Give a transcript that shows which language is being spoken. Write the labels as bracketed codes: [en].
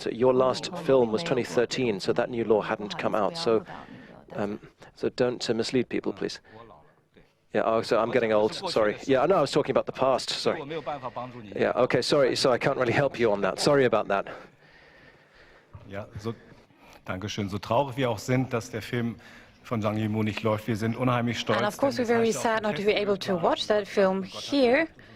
[en] So your last film was 2013, so that new law hadn't come out. So, so don't mislead people, please. Yeah, oh, so I'm getting old, sorry. Yeah, I know I was talking about the past, sorry. Yeah, okay, sorry, so I can't really help you on that. Sorry about that. [de] Ja, Dankeschön. So traurig wir auch sind, dass der Film von Zhang Yimou nicht läuft. Wir sind unheimlich stolz. [en] And of course, we're very sad not to be able to watch that film here.